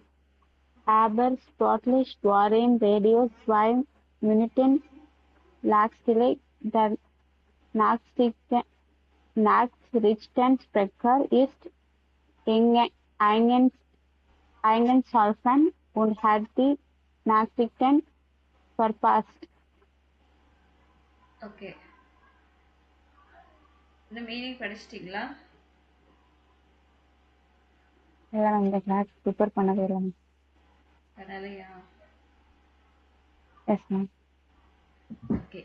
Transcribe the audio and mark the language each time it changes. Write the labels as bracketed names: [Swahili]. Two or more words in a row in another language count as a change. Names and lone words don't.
[German] Aber sportlich waren Radio 2 Minuten langweilig. Der Nachrichtensprecher ist eingeschlafen und hat die Nachrichten verpasst. [Tamil] ஓகே. இந்த மீனிங் படிச்சிட்டிங்களா? இதெல்லாம் இந்த கிளாஸ் ப்ரிப்பேர் பண்ணவே இல்லை. பண்ணலையா? [English] Yes ma'am. ஓகே.